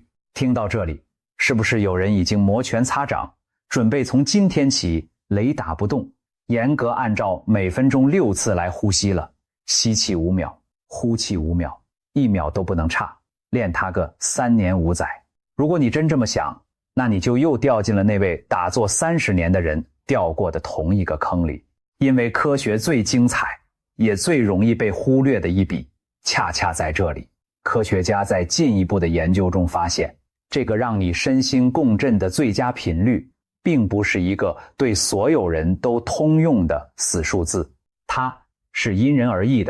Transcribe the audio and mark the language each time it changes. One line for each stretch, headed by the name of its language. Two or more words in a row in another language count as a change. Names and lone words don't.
Chinese: 聽到這裡，是不是有人已經摩拳擦掌，準備從今天起雷打不動，嚴格按照每分鐘6次來呼吸了？吸氣5秒，呼氣5秒，1秒都不能差，練它個3年5載。如果你真這麼想，那你就又掉進了那位打坐30年的人掉過的同一個坑裡。因為科學最精彩，也最容易被忽略的一筆，恰恰在這裡。科學家在進一步的研究中發現，這個讓你身心共振的最佳頻率，並不是一個對所有人都通用的死數字，它是因人而異的。